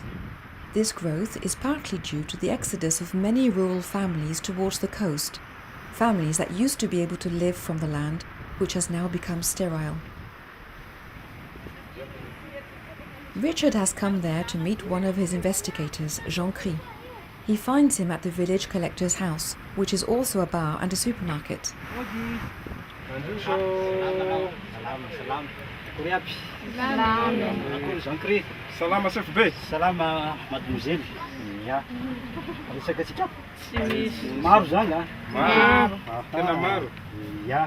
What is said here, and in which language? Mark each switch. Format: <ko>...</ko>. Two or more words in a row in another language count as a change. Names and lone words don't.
<en>This growth is partly due to the exodus of many rural families towards the coast, families that used to be able to live from the land, which has now become sterile. Richard has come there to meet one of his investigators, Jean Cri. He finds him at the village collector's house, which is also a bar and a supermarket.</en> <mg>Salama chef be. Salama mademoiselle. Ya. Resaka tsika. Maro zany a. Maro. Tena maro. Ya.</mg>